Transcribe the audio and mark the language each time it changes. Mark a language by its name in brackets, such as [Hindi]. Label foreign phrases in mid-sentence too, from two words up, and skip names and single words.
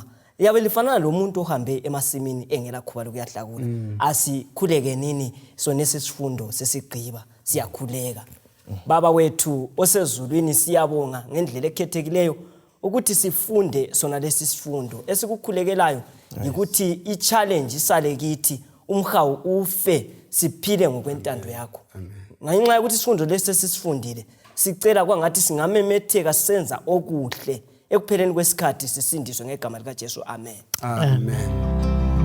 [North Ndebele] Yabe lifana lo muntu ohambe emasimini engela khuba lokuyahlakula. Asikhuleke nini sona sesifundo sesigqiba siyakhuleka. Baba wethu osezulwini siyabonga ngendlela ekhethekileyo ukuthi sifunde sona lesi sifundo esikukhulekelayo ukuthi i-challenge isale kithi, umhawu ufe, siphile ngokwentando yakho. Ngenxa yokuthi isifundo lesi sisifundile, sicela kwangathi singamemetheka senza okuhle ekupheleni kwesikhathi sisindiswe ngegama likaJesu. Amen. Amen.